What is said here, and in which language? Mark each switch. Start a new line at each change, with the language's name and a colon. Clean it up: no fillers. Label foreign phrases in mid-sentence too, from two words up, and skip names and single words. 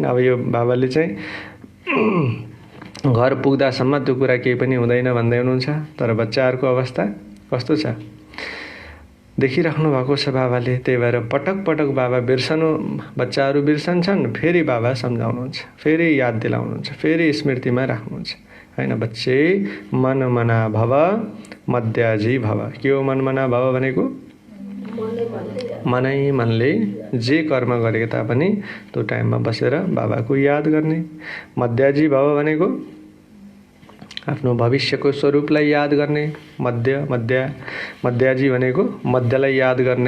Nepali: अब यो बाबाले चाहिँ घर पुग्दासम्म त्यो कुरा केही पनि हुँदैन भन्दै हुनुहुन्छ। तर बच्चाहरूको अवस्था कस्तो छ देखिराख्नु भएको छ बाबाले। त्यही भएर पटक पटक बाबा बच्चाहरू बिर्सन्छन्, फेरि बाबा सम्झाउनुहुन्छ, फेरि याद दिलाउनुहुन्छ, फेरि स्मृतिमा राख्नुहुन्छ हैन।
Sanskrit: बच्चे मन मना भव मध्याजी भव।
Nepali: के हो
Sanskrit: मन मना भव
Nepali: भनेको? मनै मनले जे कर्म गरे तापनि त्यो टाइममा बसेर बाबाको याद गर्ने।
Sanskrit: मध्याजी भव
Nepali: भनेको आफ्नो भविष्यको स्वरूपलाई याद गर्ने। मध्याजी भनेको मध्यलाई याद गर्ने।